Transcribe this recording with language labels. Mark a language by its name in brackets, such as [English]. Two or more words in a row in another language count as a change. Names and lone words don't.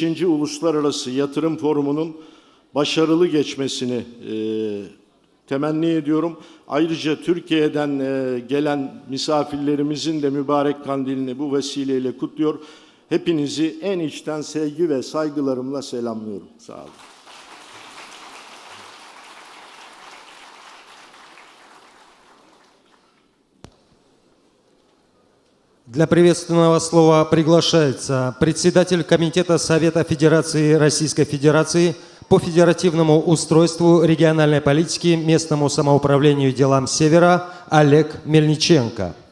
[Turkish] Uluslararası Yatırım Forumu'nun başarılı geçmesini temenni ediyorum. Ayrıca Türkiye'den gelen misafirlerimizin de mübarek kandilini bu vesileyle kutluyor. Hepinizi en içten sevgi ve saygılarımla selamlıyorum. Sağ olun. [Russian] Для приветственного слова приглашается председатель Комитета Совета Федерации Российской Федерации по федеративному устройству региональной политики, местному самоуправлению и делам Севера Олег Мельниченко.